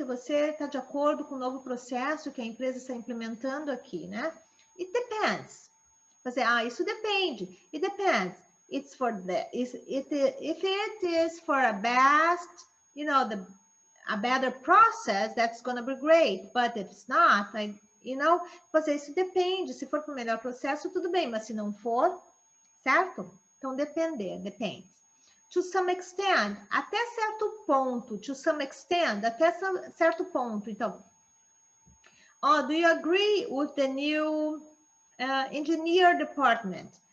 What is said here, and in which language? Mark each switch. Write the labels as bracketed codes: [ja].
[pt] Você está de acordo com o novo processo que a empresa está implementando aqui, né? [en] It depends. [pt] Você, isso depende. It depends. [en] It's for the if it is for a best, a better process, that's going to be great. But if it's not, [pt] você, isso depende. Se for para o melhor processo, tudo bem. Mas se não for, certo? Então, depende. [en] To some extent, [pt] até certo ponto. [en] To some extent, [pt] até certo ponto. [en] Então, do you agree with the new engineer department?